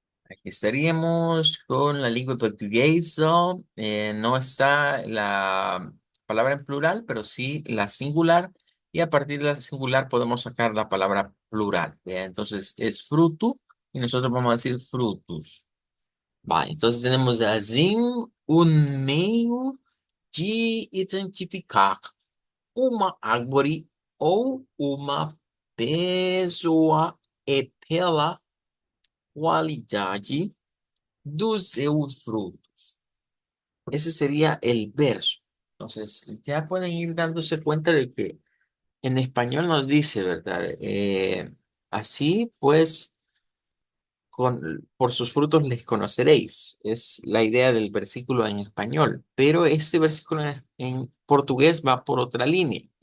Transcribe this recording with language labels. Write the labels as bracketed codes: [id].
[es] Aquí estaríamos con la lengua portuguesa. No está la palabra en plural, pero sí la singular. Y a partir de la singular podemos sacar la palabra plural. ¿Ve? Entonces, es fruto y nosotros vamos a decir frutos. Va, entonces tenemos [pt] assim un meio de identificar uma árvore ou uma pessoa é pela qualidade dos seus frutos. [es] Ese sería el verso. Entonces, ya pueden ir dándose cuenta de que en español nos dice, ¿verdad? Así pues, por sus frutos les conoceréis. Es la idea del versículo en español. Pero este versículo en portugués va por otra línea.